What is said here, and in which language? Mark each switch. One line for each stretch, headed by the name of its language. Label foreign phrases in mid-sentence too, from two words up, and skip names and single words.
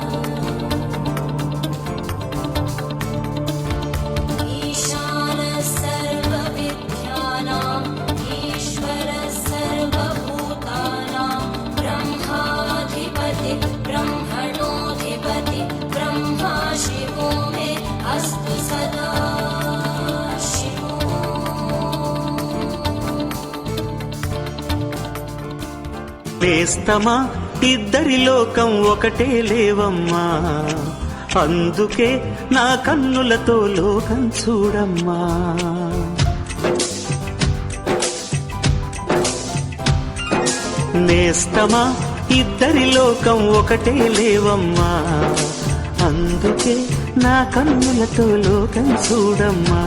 Sanskrit: ईशानः सर्वविद्यानाम् ईश्वरः सर्वभूतानां, ब्रह्माधिपति ब्रह्मणोऽधिपति ब्रह्मा शिवो मे अस्तु सदा शिवो।
Telugu: నేస్తమా ఇద్దరి లోకం ఒకటే లేవమ్మా, అందుకే నా కన్నులతో లోకం చూడమ్మా. నేస్తమా ఇద్దరి లోకం ఒకటే లేవమ్మా, అందుకే నా కన్నులతో లోకం చూడమ్మా.